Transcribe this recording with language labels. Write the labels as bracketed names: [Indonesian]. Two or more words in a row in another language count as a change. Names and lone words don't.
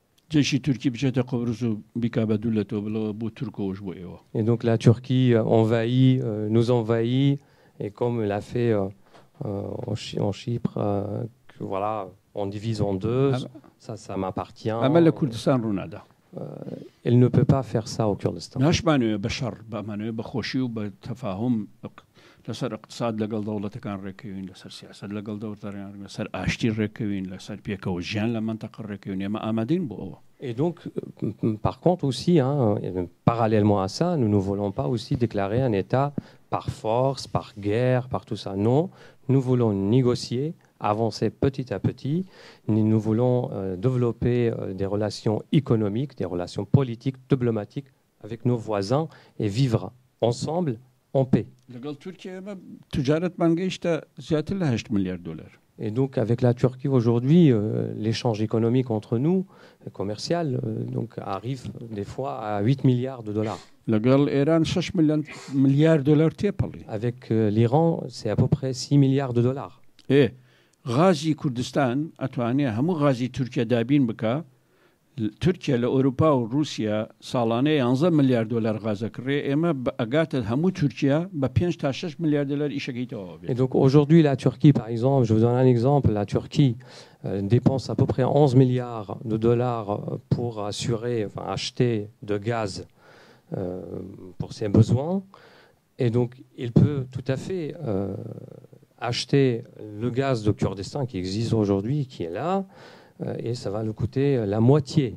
[French] Et donc la Turquie nous envahit, et comme elle a fait en Chypre, voilà, on divise en deux, ça m'appartient. Elle ne peut pas faire ça au Kurdistan. [Central Kurdish] لەسەر اقتصاد لەگەڵ دەوڵەتەکان ڕێکەوین لەسەر سیاست لەگەڵ دەوڵەتەکان لەسەر ئاشتی ڕێکەوین لەسەر پێکەوە ژیان لە منتەقە ڕێکەوین ئێمە ئامادەین بۆ ئەوە. [French] Et donc, par contre aussi, parallèlement à ça, nous ne voulons pas aussi déclarer un État par force, par guerre, par tout ça. Non, nous voulons négocier, avancer petit à petit. Nous voulons développer des relations économiques, des relations politiques, diplomatiques avec nos voisins et vivre ensemble en paix. [Central Kurdish] لەگەڵ تورکیا ئێمە تجارەتمان گەیشتە زیاتر لە 8 ملیار دلار. [French] Et donc, avec la Turquie aujourd'hui, l'échange économique entre nous, commercial, donc, arrive des fois à 8 milliards de dollars. [Central Kurdish] لەگەڵ ئێران 6 ملیار دلار تێپەڵی. [French] Avec l'Iran, c'est à peu près 6 milliards de dollars. [Central Kurdish] غازی کوردستان ئەتوانێت هەموو غازی تورکیا دابین بکە. تورکیا لە ئەوروپا و رووسیا ساڵانەیە 11 ملیار دلار غازەکڕێ ئێمە ئەگاتە هەموو تورکیا بە 5 تا 6 ملیار دلار ئیشەکەیتەوە. [French] Et donc aujourd'hui, la Turquie, par exemple, je vous donne un exemple, la Turquie dépense à peu près 11 milliards de dollars pour assurer, enfin acheter de gaz pour ses besoins. Et donc, il peut tout à fait acheter le gaz de Kurdistan qui existe aujourd'hui, qui est là, et ça va nous coûter la moitié.